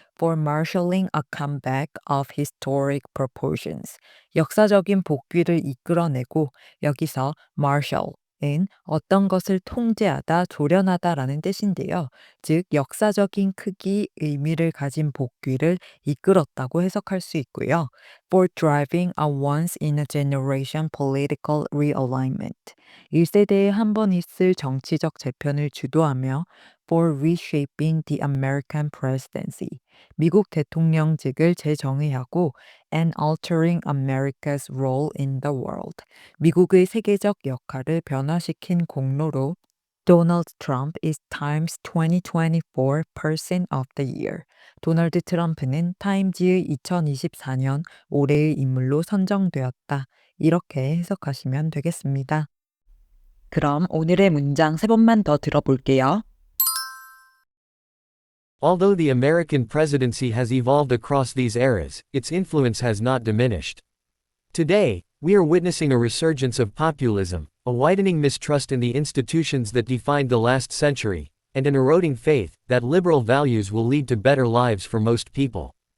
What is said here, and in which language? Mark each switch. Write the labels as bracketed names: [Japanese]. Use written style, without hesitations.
[English] For marshalling a comeback of historic proportions. [Korean] 역사적인 복귀를 이끌어내고 여기서 marshal 은 어떤 것을 통제하다, 조련하다라는 뜻인데요. 즉 역사적인 크기, 의미를 가진 복귀를 이끌었다고 해석할 수 있고요. [English] For driving a once-in-a-generation political realignment. [Korean] 1세대에 한 번 있을 정치적 재편을 주도하며 [English] for reshaping the American presidency. [Korean] 미국 대통령직을 재정의하고 [English] and altering America's role in the world. [Korean] 미국의 세계적 역할을 변화시킨 공로로 [English] Donald Trump is Times 2024 Person of the Year. [Korean] 도널드 트럼프는 타임지의 2024년 올해의 인물로 선정되었다. 이렇게 해석하시면 되겠습니다. 그럼 오늘의 문장 3번만 더 들어볼게요. [English] Although the American presidency has evolved across these eras, its influence has not diminished. Today, we are witnessing a resurgence of populism, a widening mistrust in the institutions that defined the last century, and an eroding faith that liberal values will lead to better lives for most people.